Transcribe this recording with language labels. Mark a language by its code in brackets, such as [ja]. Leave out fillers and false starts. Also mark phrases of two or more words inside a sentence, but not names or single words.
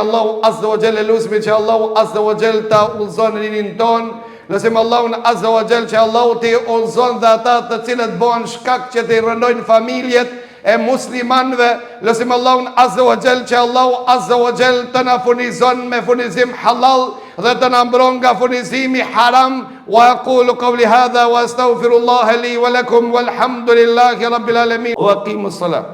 [sq] Allahu [ar] عز وجل [sq] lusmi që Allahu [ar] عز وجل [sq] ta udhëzon rinin ton, lusim Allahun [ar] عز وجل [sq] që Allahu të udhëzon dhe ata të cilët bëhen shkak që të rëndojnë familjet e muslimanëve, lusim Allahun [ar] عز وجل [sq] që Allahu [ar] عز وجل [sq] të na furnizon me furnizim halal dhe të na mbron nga furnizimi haram. [ar] وأقول قولي هذا وأستغفر الله لي ولكم والحمد لله رب العالمين وأقيموا الصلاة.